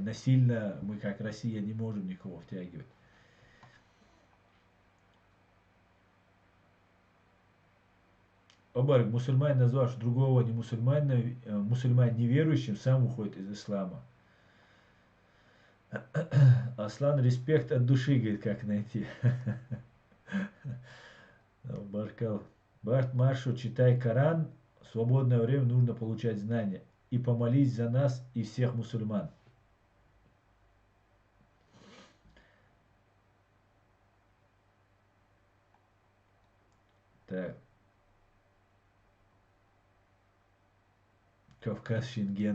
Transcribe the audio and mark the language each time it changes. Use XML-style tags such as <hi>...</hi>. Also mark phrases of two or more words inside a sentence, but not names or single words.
<ru>Насильно мы, как Россия, не можем никого втягивать. Обарик, мусульманин, назвавший другого не мусульманина, мусульманин неверующим, сам уходит из ислама. Аслан, респект от души, говорит, как найти. Баркал.</ru> <inh>Барт Маршу,</inh> <ru>читай Коран, в свободное время нужно получать знания. И помолись за нас и всех мусульман. Так. Кавказ, Шенген.</ru>